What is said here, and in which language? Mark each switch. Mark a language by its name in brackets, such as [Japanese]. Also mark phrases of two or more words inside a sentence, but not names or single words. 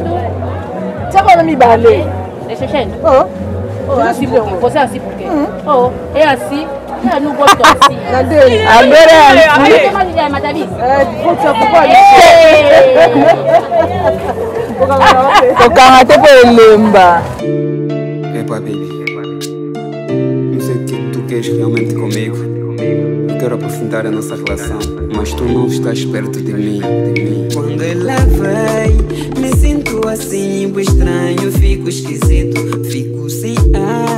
[Portuguese] Você vai me baler? Deixa eu assim porque você é assim porque é assim, eu não gosto assim. Agora é assim. O carro até foi lemba. Epa, baby. Não sei o que tu queres realmente comigo. Eu quero aprofundar a nossa relação, mas tu não estás perto de mim. Quando ela vem, me sinto assim, estranho, fico esquisito, fico sem ar.